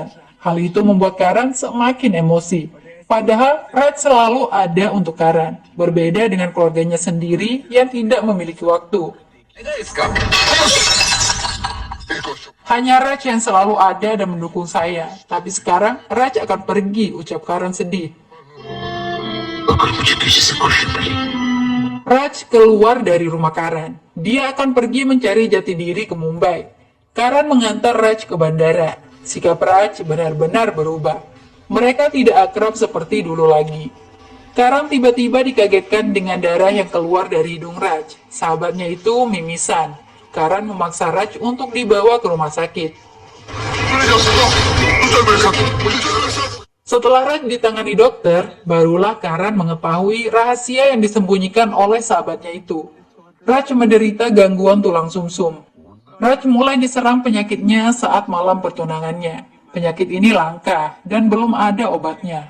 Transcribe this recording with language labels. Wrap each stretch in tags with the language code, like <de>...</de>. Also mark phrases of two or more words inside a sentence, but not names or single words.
<id>Hal itu membuat Karan semakin emosi. Padahal Raj selalu ada untuk Karan. Berbeda dengan keluarganya sendiri yang tidak memiliki waktu. Hanya Raj yang selalu ada dan mendukung saya. Tapi sekarang Raj akan pergi, ucap Karan sedih.</id> <hi>अगर मुझे किसी से खुशी मिली</hi> <id>Raj keluar dari rumah Karan. Dia akan pergi mencari jati diri ke Mumbai. Karan mengantar Raj ke bandara. Sikap Raj benar-benar berubah. Mereka tidak akrab seperti dulu lagi. Karan tiba-tiba dikagetkan dengan darah yang keluar dari hidung Raj. Sahabatnya itu mimisan. Karan memaksa Raj untuk dibawa ke rumah sakit.</id> <hi>मैं नहीं जा सकता तू चल मेरे साथ मुझे चल मेरे साथ</hi> <id>Setelah Raj ditangani dokter, barulah Karan mengetahui rahasia yang disembunyikan oleh sahabatnya itu. Raj menderita gangguan tulang sumsum. Raj mulai diserang penyakitnya saat malam pertunangannya. Penyakit ini langka dan belum ada obatnya.</id>